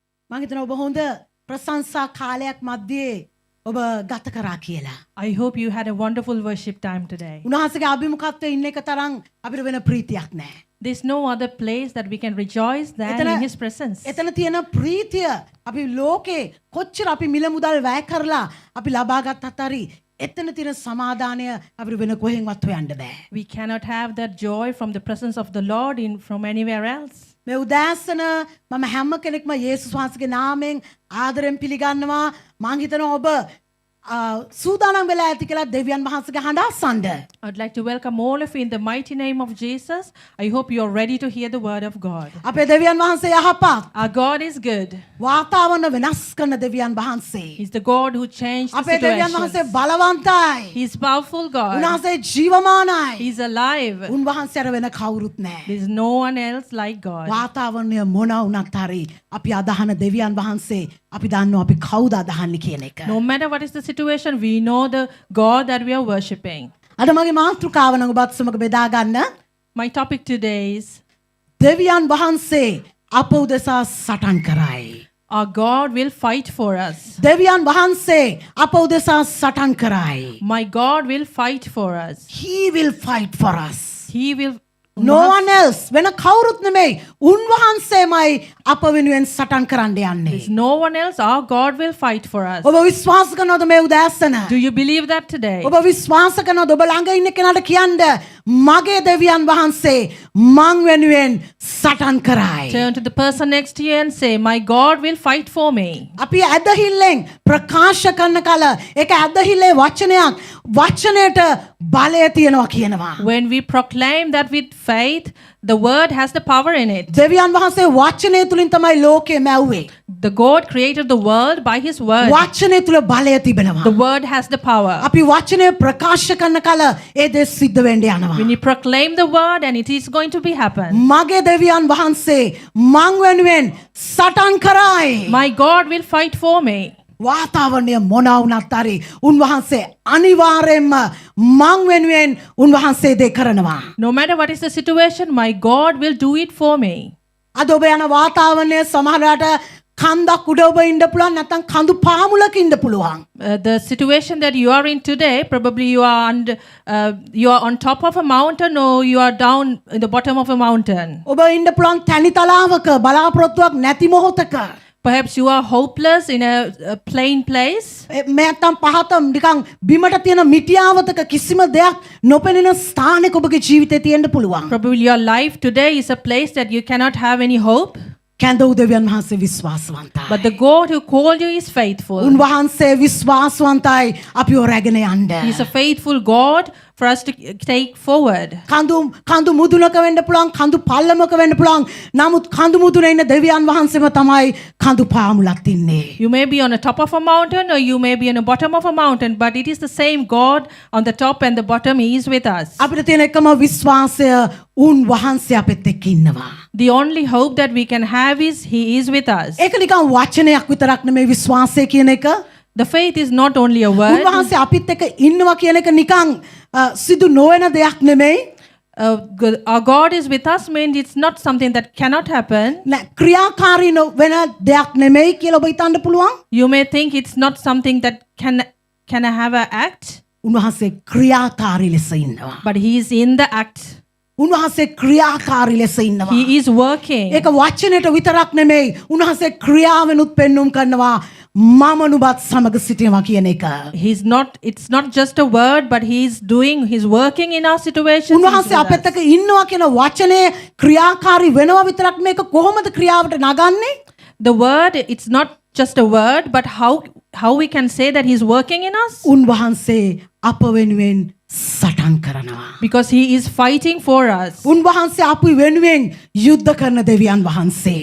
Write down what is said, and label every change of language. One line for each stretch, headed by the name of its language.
Sinhala: මම හිතනවා ඔබ හොඳ ප්‍රශංසා කාලයක් මැද්දේ ඔබ ගත කරා කියලා.
English: I hope you had a wonderful worship time today.
Sinhala: උන්වහන්සේගේ අභිමුඛත්වයේ ඉන්න එක තරම් අපිට වෙන ප්‍රීතියක් නැහැ.
English: There's no other place that we can rejoice than in His presence.
Sinhala: එතන තියෙන ප්‍රීතිය අපි ලෝකේ කොච්චර අපි මිල මුදල් වැය කරලා අපි ලබාගත් අතරි එතන තියෙන සමාදානය අපිට වෙන කොහෙන්වත් හොයන්න බෑ.
English: We cannot have that joy from the presence of the Lord from anywhere else.
Sinhala: මේ උදෑසන මම හැම කෙනෙක්ම යේසුස් වහන්සේගේ නාමයෙන් ආදරෙන් පිළිගන්නවා. මං හිතනවා ඔබ සූදානම් වෙලා ඇති කියලා දෙවියන් වහන්සේගේ හඬ අසන්න.
English: I'd like to welcome all of you in the mighty name of Jesus. I hope you're ready to hear the word of God.
Sinhala: අපේ දෙවියන් වහන්සේ යහපත්.
English: Our God is good.
Sinhala: වාතාවරණ වෙනස් කරන දෙවියන් වහන්සේ.
English: He's the God who changed the
Sinhala: අපේ දෙවියන් වහන්සේ
English: situation.
Sinhala: බලවන්තයි.
English: He's powerful God.
Sinhala: උන්වහන්සේ ජීවමානයි.
English: He's alive.
Sinhala: උන්වහන්සේ අර වෙන කවුරුත් නැහැ.
English: There's no one else like God.
Sinhala: වාතාවරණය මොන වුණත් හරි අපි අදහන දෙවියන් වහන්සේ අපි දන්නවා අපි කවුද අදහන්නේ කියන එක.
English: No matter what is the situation, we know the God that we are worshipping.
Sinhala: අද මගේ මාතෘකාව නම් ඔබත් සමග බෙදා ගන්න.
English: My topic today is
Sinhala: දෙවියන් වහන්සේ අප උදෙසා සටන් කරයි.
English: our God will fight for us.
Sinhala: දෙවියන් වහන්සේ අප උදෙසා සටන් කරයි.
English: My God will fight for us. He will fight for us. He will. No one else.
Sinhala: වෙන කවුරුත් නෙමෙයි. උන්වහන්සේමයි අප වෙනුවෙන් සටන් කරන්න යන්නේ.
English: There's no one else. Our God will fight for us.
Sinhala: ඔබ විශ්වාස කරනවද මේ උදෑසන?
English: Do you believe that today?
Sinhala: ඔබ විශ්වාස කරනවද ඔබ ළඟ ඉන්න කෙනාට කියන්න මගේ දෙවියන් වහන්සේ මං වෙනුවෙන් සටන් කරයි.
English: Turn to the person next to you and say, my God will fight for me.
Sinhala: අපි ඇදහිල්ලෙන් ප්‍රකාශ කරන කල ඒක ඇදහිල්ලේ වචනයක් වචනයට බලය තියනවා කියනවා.
English: When we proclaim that with faith, the word has the power in it.
Sinhala: දෙවියන් වහන්සේ වචනය තුලින් තමයි ලෝකය මැව්වේ.
English: The God created the world by His word.
Sinhala: වචනය තුල බලය තිබෙනවා.
English: The word has the power.
Sinhala: අපි වචනය ප්‍රකාශ කරන කල ඒ දේ සිද්ධ වෙන්න යනවා.
English: When you proclaim the word, and it is going to be happen.
Sinhala: මගේ දෙවියන් වහන්සේ මං වෙනුවෙන් සටන් කරයි.
English: My God will fight for me.
Sinhala: වාතාවරණය මොන වුණත් හරි උන්වහන්සේ අනිවාර්යයෙන්ම මං වෙනුවෙන් උන්වහන්සේ දේ කරනවා.
English: No matter what is the situation, my God will do it for me.
Sinhala: අද ඔබ යන වාතාවරණය සමහරවිට කන්දක් උඩ ඔබ ඉන්න පුළුවන් නැත්නම් කඳු පාමුලක ඉන්න පුළුවන්.
English: The situation that you are in today, probably you are on top of a mountain or you are down in the bottom of a mountain.
Sinhala: ඔබ ඉන්න පුළුවන් තනි තලාවක බලාපොරොත්තුවක් නැති මොහොතක.
English: Perhaps you are hopeless in a plain place.
Sinhala: නැත්නම් පහත නිකන් බිමට තියෙන මිටියාවතක කිසිම දෙයක් නොපෙනෙන ස්ථානයක ඔබගේ ජීවිතේ තියෙන්න පුළුවන්.
English: Probably your life today is a place that you cannot have any hope.
Sinhala: කැඳ උදවියන් වහන්සේ විශ්වාසවන්තයි.
English: But the God who called you is faithful.
Sinhala: උන්වහන්සේ විශ්වාසවන්තයි අපිව රැගෙන යන්න.
English: He is a faithful God for us to take forward.
Sinhala: කඳු මුදුනක වෙන්න පුළුවන් කඳු පල්ලමක වෙන්න පුළුවන්. නමුත් කඳු මුදුනේ ඉන්න දෙවියන් වහන්සේම තමයි කඳු පාමුලක් ඉන්නේ.
English: You may be on the top of a mountain or you may be on the bottom of a mountain, but it is the same God on the top and the bottom. He is with us.
Sinhala: අපිට තියෙන එකම විශ්වාසය උන්වහන්සේ අපෙත් එක්ක ඉන්නවා.
English: The only hope that we can have is He is with us.
Sinhala: ඒක නිකන් වචනයක් විතරක් නෙමෙයි විශ්වාසය කියන එක.
English: The faith is not only a word.
Sinhala: උන්වහන්සේ අපිත් එක්ක ඉන්නවා කියන එක නිකන් සිදු නොවන දෙයක් නෙමෙයි.
English: Our God is with us means it's not something that cannot happen.
Sinhala: නෑ ක්‍රියාකාරී වෙන දෙයක් නෙමෙයි කියලා ඔබ හිතන්න පුළුවන්.
English: You may think it's not something that can have an act.
Sinhala: උන්වහන්සේ ක්‍රියාකාරී ලෙස ඉන්නවා.
English: But He is in the act.
Sinhala: උන්වහන්සේ ක්‍රියාකාරී ලෙස ඉන්නවා.
English: He is working.
Sinhala: ඒක වචනෙට විතරක් නෙමෙයි. උන්වහන්සේ ක්‍රියාවෙනුත් පෙන්눔 කරනවා. මම නුඹත් සමග සිටිනවා කියන එක.
English: It's not just a word, but He's working in our situations.
Sinhala: උන්වහන්සේ අපිට එක්ක ඉන්නවා කියන වචනේ ක්‍රියාකාරී වෙනවා විතරක් මේක කොහොමද ක්‍රියාවට නගන්නේ?
English: The word, it's not just a word, but how we can say that He's working in us?
Sinhala: උන්වහන්සේ අප වෙනුවෙන් සටන් කරනවා.
English: Because He is fighting for us.
Sinhala: උන්වහන්සේ අපි වෙනුවෙන් යුද්ධ කරන දෙවියන් වහන්සේ.